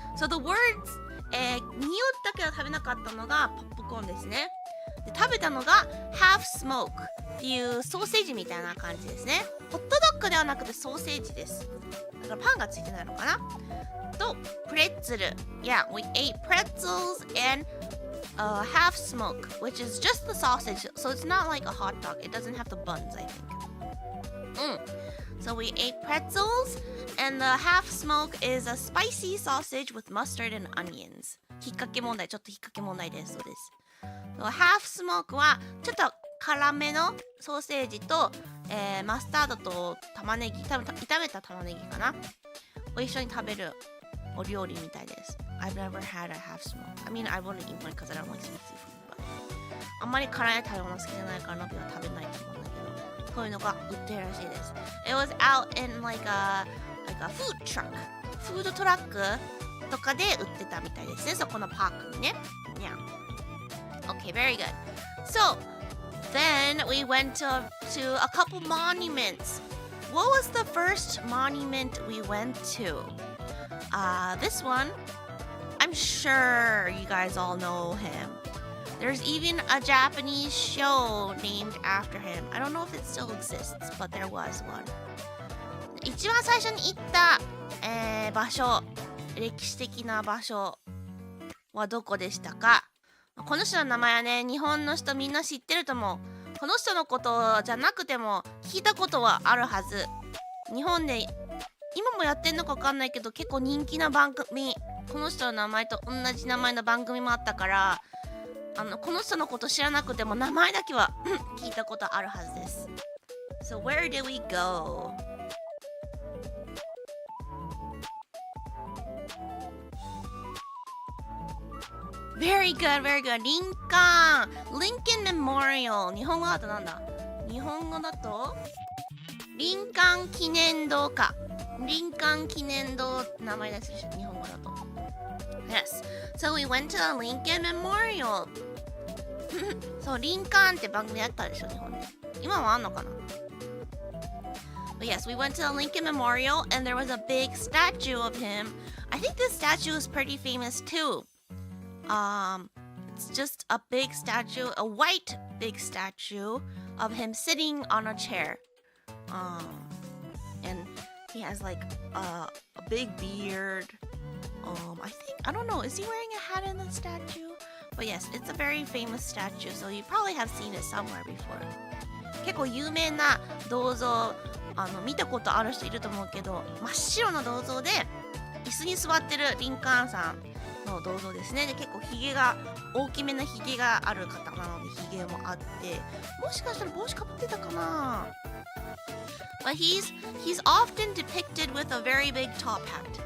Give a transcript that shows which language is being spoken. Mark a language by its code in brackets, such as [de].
[en] So the words、 [ja] 匂ったけど食べなかったのがポップコーンですね。で食べたのが half smoke っていうソーセージみたいな感じですね。ホットドッグではなくてソーセージです。だからパンがついてないのかな。とプレッツェル。 [en] Yeah, we ate pretzels and、half smoke, which is just the sausage. So it's not like a hot dog. It doesn't have the buns, I think.So we ate pretzels, and the half smoke is a spicy sausage with mustard and onions. [ja] 引っ掛け問題、ちょっと引っ掛け問題です。そうです。half smoke はちょっと辛めのソーセージと、マスタードと玉ねぎ、多分炒めた玉ねぎかなを一緒に食べるお料理みたいです。 [en] I've never had a half smoke. I mean, I wouldn't eat one because I don't like spicy food. [ja] But あんまり辛い食べ物好きじゃないから、ナビは食べないと思うんだけど。こういうのが売ってるらしいです。 [en] It was out in like a food truck. [ja] フードトラックとかで売ってたみたいですね。そこのパークにね。 [en] Yeah. Okay, very good. So, then we went to a couple monuments. What was the first monument we went to? This one, I'm sure you guys all know him.There's even a Japanese show named after him. I don't know if it still exists, but there was one. [ja] 一番最初に行った、場所、歴史的な場所はどこでしたか？この人の名前はね、日本の人みんな知ってると思う。この人のことじゃなくても聞いたことはあるはず。日本で今もやってんのか分かんないけど、結構人気な番組、この人の名前と同じ名前の番組もあったから、この人のこと知らなくても名前だけは聞いたことあるはずです。 [en] So where did we go? Very good, very good. リンカーン Lincoln Memorial [ja] 日本語だとなんだ？日本語だとリンカーン記念堂か。リンカーン記念堂って名前です日本語だと。 [en] Yes. So we went to the Lincoln Memorial. [ja] そう、リンカーンって番組あったでしょ、日本で。今はあんのかな？ [en] But yes, we went to the Lincoln Memorial and there was a big statue of him. I think this statue is pretty famous too. It's just a big statue, a white big statue of him sitting on a chair. And he has like a big beard I think, I don't know, is he wearing a hat in the statue? But yes, it's a very famous statue, so you probably have seen it somewhere before. [ja] 結構有名な銅像、見たことある人いると思うけど、真っ白な銅像で椅子に座ってるリンカーンさんの銅像ですね。で、結構ヒゲが大きめなヒゲがある方なのでヒゲもあって、もしかしたら帽子かぶってたかな。 [en] But he's often depicted with a very big top hat.